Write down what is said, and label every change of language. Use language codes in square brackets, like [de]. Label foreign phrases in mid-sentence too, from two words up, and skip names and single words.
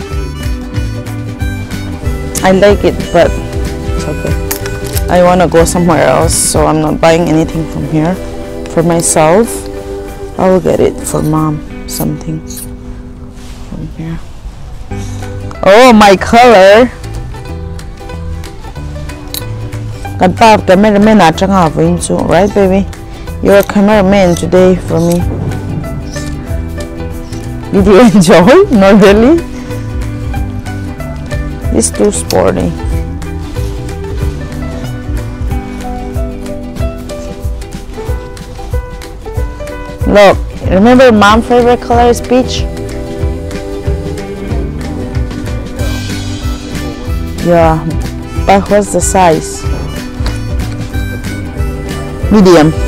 [en] I like it but it's okay I want to go somewhere else so I'm not buying anything from here for myself I will get it for mom something from here oh my color [lus] kan pa cameraman atang [en] right baby you're a cameraman today for me did you enjoy not really it's too sporty look remember mom's favorite color is peach yeah but what's the size medium